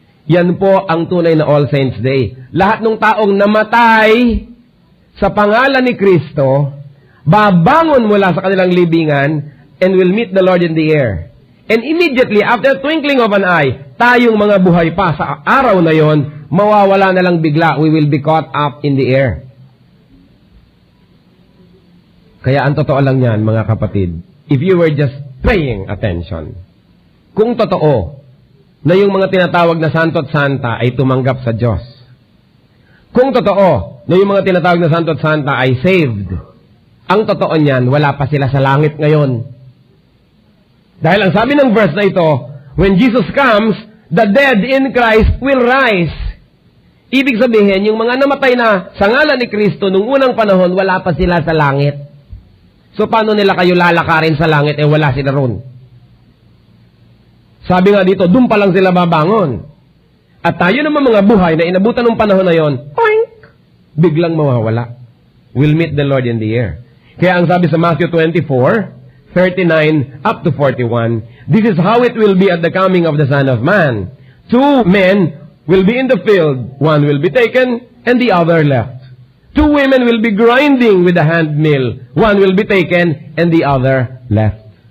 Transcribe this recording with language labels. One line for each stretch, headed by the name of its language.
Filipino: Yan po ang tunay na All Saints Day. Lahat ng taong namatay sa pangalan ni Kristo, babangon mula sa kanilang libingan
English: and will meet the Lord in the air. And immediately, after twinkling of an eye,
Filipino: tayong mga buhay pa sa araw na yon, mawawala na lang bigla.
English: We will be caught up in the air.
Filipino: Kaya ang totoo lang yan, mga kapatid,
English: if you were just paying attention,
Filipino: kung totoo na yung mga tinatawag na santo at santa ay tumanggap sa Diyos, kung totoo na yung mga tinatawag na santo at santa ay saved, ang totoo niyan, wala pa sila sa langit ngayon. Dahil ang sabi ng verse na ito,
English: when Jesus comes, the dead in Christ will rise.
Filipino: Ibig sabihin, yung mga namatay na sa ngalan ni Kristo nung unang panahon, wala pa sila sa langit. So, paano nila kayo lalakarin sa langit wala sila ron? Sabi nga dito, doon pa lang sila babangon. At tayo naman mga buhay na inabutan ng panahon na yon, oink! Biglang mawawala.
English: We'll meet the Lord in the air.
Filipino: Kaya ang sabi sa
English: Matthew 24, 39 up to 41, this is how it will be at the coming of the Son of Man. 2 men will be in the field, one will be taken, and the other left. 2 women will be grinding with a hand mill, one will be taken, and the other left.